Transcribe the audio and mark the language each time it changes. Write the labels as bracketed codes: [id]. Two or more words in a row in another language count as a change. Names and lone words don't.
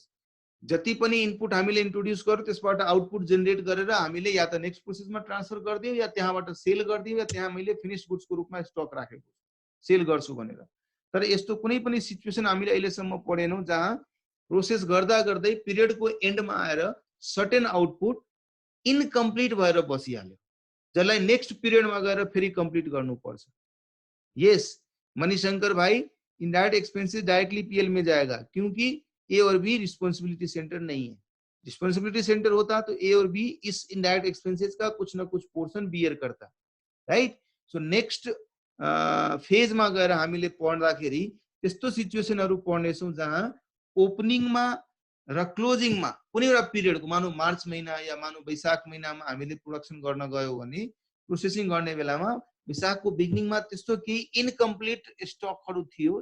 [ne] जति पनि इनपुट हामीले इन्ट्रोड्युस गर्यो त्यसबाट आउटपुट जेनेरेट गरेर हामीले या त [en] next processमा [ne] ट्रान्सफर गर्दियौ या त्यहाँबाट सेल गर्दियौ या त्यहाँ मैले [en] finished goods [ne] को रूपमा स्टक राखेको सेल गर्छु भनेर। तर यस्तो कुनै पनि सिचुएसन हामीले अहिलेसम्म पढेनौं जहाँ प्रोसेस गर्दा गर्दै पिरियड को एन्डमा आएर [en] certain output incomplete [ne] भएर बसिहाल्यो, जसलाई [en] next periodमा [ne] गएर फेरि कम्प्लिट गर्नुपर्छ। [hi] यस मणिशंकर भाई, [en] indirect expenses directly [hi] पीएल में जाएगा क्योंकि ए और बी [en] responsibility center [hi] नहीं है। [en] responsibility center [hi] होता तो ए और बी इस [en] indirect expenses [hi] का कुछ ना कुछ [en] portion bear [hi] करता, राइट। [ne] सो [en] next phase [ne] में गएर हामीले पढ्दाखेरि त्यस्तो सिचुएसनहरु पढ्नेछौं जहाँ ओपनिङ मा र क्लोजिङ मा कुनै एउटा पिरियड को, मानौ मार्च महिना या मानौ वैशाख महिनामा हामीले प्रोडक्सन गर्न गयो भने प्रोसेसिङ गर्ने बेलामा वैशाख को बिगिनिङ मा त्यस्तो केही [en] incomplete stockहरु [ne] थियो।